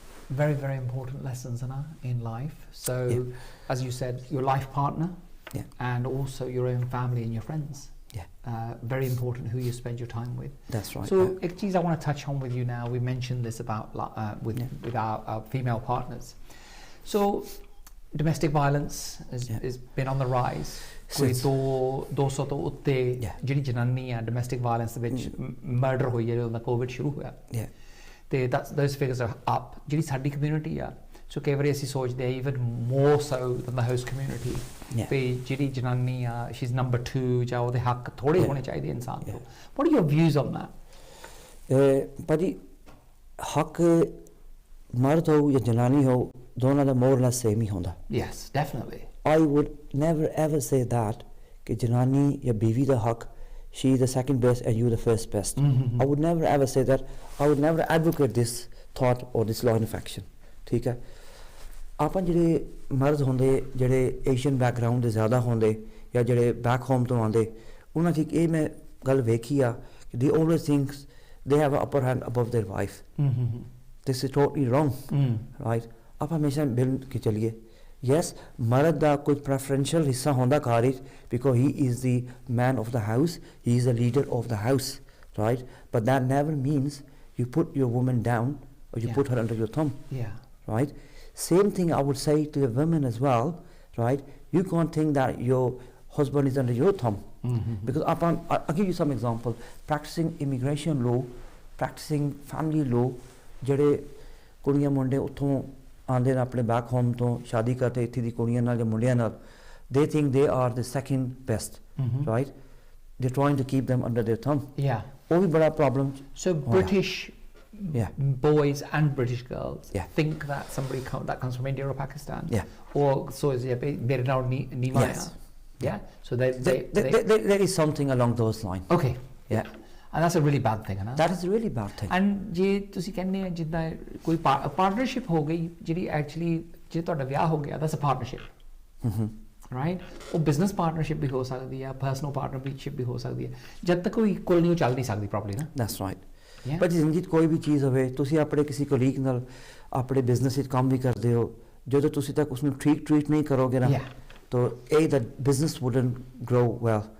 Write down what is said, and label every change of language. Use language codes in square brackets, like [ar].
[en] Very, very important lessons in life. So, as you said, your life partner, and also your own family and your friends. Very important who you spend your time with. That's right. So, [hi] एक चीज़ [en] I want to touch on with you now. We mentioned this about with our female partners. So, domestic violence has been on the rise. [pa] ਕੋਈ 200 ਤੋਂ ਉੱਤੇ ਜਿਹੜੀ ਜਨਾਨੀ ਆ domestic violence ਦੇ ਵਿੱਚ murder ਹੋਈ ਹੈ ਜਦੋਂ ਦਾ ਕੋਵਿਡ ਸ਼ੁਰੂ ਹੋਇਆ ਤੇ [en] those figures are up [pa] ਜਿਹੜੀ ਸਾਡੀ ਕਮਿਊਨਿਟੀ ਆ ਸੋ ਕਈ ਵਾਰੀ ਅਸੀਂ ਸੋਚਦੇ ਆ [en] even more so than the host community [pa] ਵੀ ਜਿਹੜੀ ਜਨਾਨੀ ਆ [en] she's number 2 [pa] ਜਾਂ ਉਹਦੇ ਹੱਕ ਥੋੜੇ ਹੋਣੇ ਚਾਹੀਦੇ ਇਨਸਾਨ ਤੋਂ [en] what are your views on that? [pa] ਭਾਜੀ ਹੱਕ ਮਰਦ ਹੋ ਜਾਂ ਜਨਾਨੀ ਹੋ ਦੋਨਾਂ ਦਾ [en] more or less same [pa] ਹੀ ਹੁੰਦਾ. [en] Yes, definitely. I would never ever say that [pa] कि जनानी या बीवी दा हक [en] she is the second best and you the first best. I would never ever say that. I would never advocate this thought or this line of action. [hi] ठीक है [pa] ਆਪਾਂ ਜਿਹੜੇ ਮਰਦ ਹੁੰਦੇ ਜਿਹੜੇ ਏਸ਼ੀਅਨ ਬੈਕਗਰਾਉਂਡ ਦੇ ਜ਼ਿਆਦਾ ਹੁੰਦੇ ਜਾਂ ਜਿਹੜੇ ਬੈਕ ਹੋਮ ਤੋਂ ਆਉਂਦੇ ਉਹਨਾਂ 'ਚ ਇਹ ਮੈਂ ਗੱਲ ਵੇਖੀ ਆ ਕਿ [en] they always think they have an upper hand above their wife. This is totally wrong. Right? [pa] ਆਪਾਂ ਹਮੇਸ਼ਾ ਮਿਲ ਕੇ ਚੱਲੀਏ. [en] Yes, [pa] ਮਰਦ ਦਾ ਕੋਈ [en] preferential [pa] ਹਿੱਸਾ ਹੁੰਦਾ ਘਰ ਵਿੱਚ [en] because he is the man of the house, he is the leader of the house, right? But that never means you put your woman down or you put her under your thumb. Right? Same thing I would say to the women as well, right? You can't think that your husband is under your thumb. Because I'll give you some example. Practicing immigration law, practicing family law, [pa] ਜਿਹੜੇ ਕੁੜੀਆਂ ਮੁੰਡੇ ਉੱਥੋਂ ਆਉਂਦੇ ਨੇ ਆਪਣੇ back home ਤੋਂ ਸ਼ਾਦੀ ਕਰਦੇ ਇੱਥੇ ਦੀ ਕੁੜੀਆਂ ਨਾਲ ਜਾਂ ਮੁੰਡਿਆਂ ਨਾਲ [en] they think they are the second best, right? They're trying to keep them under their thumb. [pa] ਉਹ ਵੀ ਬੜਾ problem. [en] So British boys and British girls think that somebody that comes from India or Pakistan or so is they're now Nimaya. So there is something along those lines. Okay. And that's a really bad thing, [hi] है ना? [en] That is a really bad thing. [pa] And ਜੇ ਤੁਸੀਂ ਕਹਿੰਦੇ ਆ ਜਿੱਦਾਂ ਕੋਈ partnership ਹੋ ਗਈ ਜਿਹੜੀ ਐਕਚੁਅਲੀ ਜੇ ਤੁਹਾਡਾ ਵਿਆਹ ਹੋ ਗਿਆ [en] that's a partnership. Right? [pa] ਉਹ ਬਿਜ਼ਨਸ ਪਾਰਟਨਰਸ਼ਿਪ ਵੀ ਹੋ ਸਕਦੀ ਆ ਪਰਸਨਲ ਪਾਰਟਨਰਸ਼ਿਪ ਵੀ ਹੋ ਸਕਦੀ ਹੈ ਜਦ ਤੱਕ ਉਹ ਇਕੁਅਲ ਨਹੀਂ ਚੱਲ ਨਹੀਂ ਸਕਦੀ ਪ੍ਰੋਪਰਲੀ ਨਾ [en] that's right. [pa] ਪਰ ਜ਼ਿੰਦਗੀ 'ਚ ਕੋਈ ਵੀ ਚੀਜ਼ ਹੋਵੇ ਤੁਸੀਂ ਆਪਣੇ ਕਿਸੇ ਕੋਲੀਗ ਨਾਲ ਆਪਣੇ ਬਿਜ਼ਨਸ ਵਿੱਚ ਕੰਮ ਵੀ ਕਰਦੇ ਹੋ ਜਦੋਂ ਤੁਸੀਂ ਤੱਕ ਉਸਨੂੰ ਟ੍ਰੀਟ ਨਹੀਂ ਕਰੋਗੇ ਨਾ ਤਾਂ ਇਹ [en] that business wouldn't grow well.